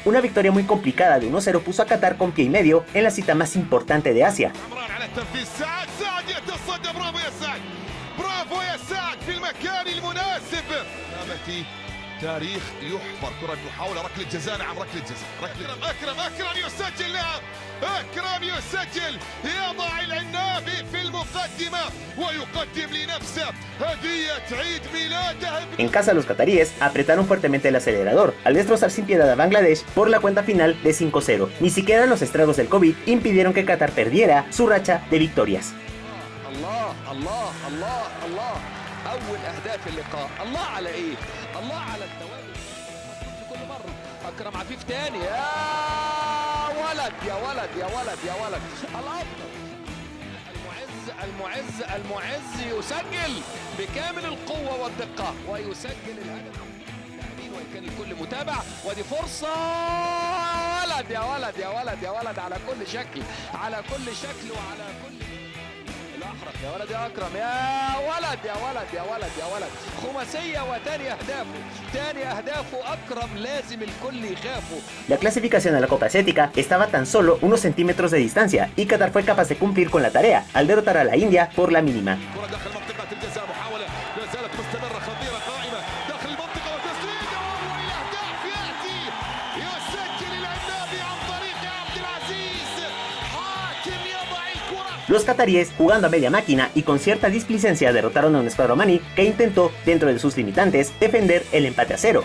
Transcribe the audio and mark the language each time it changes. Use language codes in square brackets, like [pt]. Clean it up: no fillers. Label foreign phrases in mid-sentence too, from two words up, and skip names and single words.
[es] Una victoria muy complicada de 1-0 puso a Qatar con pie y medio en la cita más importante de Asia. [ar] تاريخ يحفر كرة المحاولة ركلة جزاء عن ركلة جزاء أكرم يسجل نعم أكرم يسجل يضع العنابي في المقدمة ويقدم لنفسه هدية عيد ميلاده. [es] En casa, los cataríes apretaron fuertemente el acelerador al destrozar sin piedad a Bangladesh por la cuenta final de 5-0. Ni siquiera los estragos del COVID impidieron que Qatar perdiera su racha de victorias. [ar] أول أهداف اللقاء الله على إيه؟ الله على التوازن في كل مرة. أكرم عفيف تاني يا ولد يا ولد يا ولد يا ولد الأفضل المعز يسجل بكامل القوة والدقة ويسجل الهدف وإن كان الكل متابع ودي فرصة ولد يا ولد يا ولد يا ولد على كل شكل وعلى كل الأحرف يا ولد يا أكرم يا ولد يا ولد يا ولد يا ولد خماسية تاني أهدافه أكرم لازم الكل يخافه. [es] La clasificación a la Copa Asiática estaba tan solo unos centímetros de distancia y Qatar fue capaz de cumplir con la tarea al derrotar a la India por la mínima. Los cataríes, jugando a media máquina y con cierta displicencia, derrotaron a un escuadro omaní que intentó, dentro de sus limitantes, defender el empate a 0.